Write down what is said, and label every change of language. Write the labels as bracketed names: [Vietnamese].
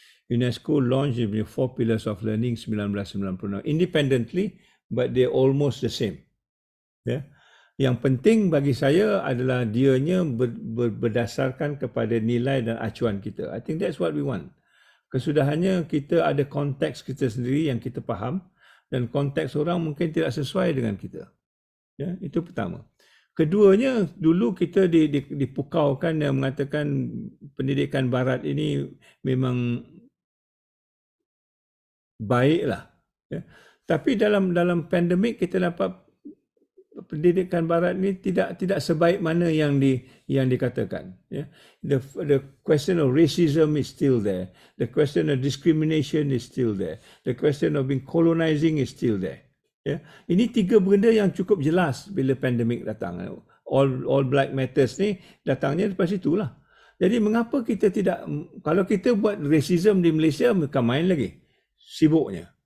[English] UNESCO launched the 4 Pillars of Learning 1996 independently, but they're almost the same. Yeah. [Malay] Yang penting bagi saya adalah dianya berdasarkan kepada nilai dan acuan kita. [English] I think that's what we want. [Malay] Kesudahannya kita ada konteks kita sendiri yang kita faham dan konteks orang mungkin tidak sesuai dengan kita. Ya, itu pertama. Keduanya, dulu kita dipukaukan yang mengatakan pendidikan barat ini memang baiklah. Ya. Tapi dalam pandemik kita dapat pendidikan barat ini tidak sebaik mana yang dikatakan. Ya. [English] The question of racism is still there. The question of discrimination is still there. The question of being colonizing is still there. [Malay] Ya. Ini 3 benda yang cukup jelas bila pandemik datang. All Black Matters ni datangnya lepas itulah. Jadi mengapa kita tidak, kalau kita buat racism di Malaysia, mereka main lagi. Sibuknya.